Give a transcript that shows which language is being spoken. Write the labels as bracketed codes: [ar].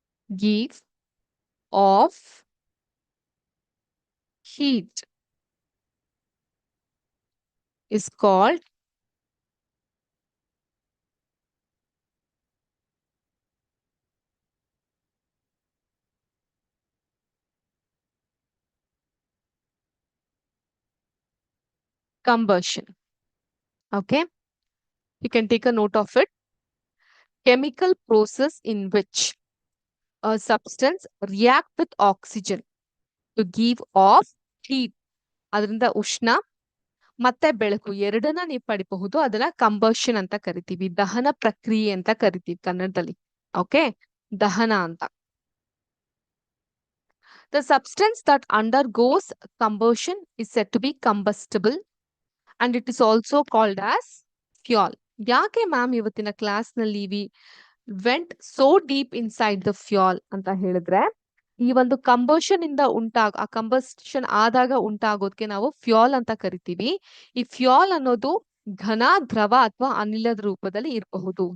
[en] give off heat is called combustion. Okay, you can take a note of it. Chemical process in which a substance react with oxygen to give off heat. [kn] ಅದರಿಂದ ಉಷ್ಣ ಮತ್ತೆ ಬೆಳಕು ಎರಡನ್ನ ನೀವು ಪಡಿಬಹುದು. ಅದನ್ನ combustion ಅಂತ ಕರಿತೀವಿ. ದಹನ ಪ್ರಕ್ರಿಯೆ ಅಂತ ಕರಿತೀವಿ ಕನ್ನಡದಲ್ಲಿ. ಓಕೆ, ದಹನ ಅಂತ. [en] The substance that undergoes combustion is said to be combustible and it is also called as fuel. [kn] ಯಾಕೆ ಮ್ಯಾಮ್ ಇವತ್ತಿನ ಕ್ಲಾಸ್ ನಲ್ಲಿ [en] we went so deep inside the fuel [kn] ಅಂತ ಹೇಳಿದ್ರೆ, ಈ ಒಂದು ಕಂಬಷನ್ ಇಂದ ಆ ಕಂಬಷನ್ ಆದಾಗ ಉಂಟಾಗೋದಕ್ಕೆ ನಾವು ಫ್ಯೂಲ್ ಅಂತ ಕರಿತೀವಿ. ಈ ಫ್ಯೂಲ್ ಅನ್ನೋದು ಘನ, ದ್ರವ ಅಥವಾ ಅನಿಲದ ರೂಪದಲ್ಲಿ ಇರಬಹುದು.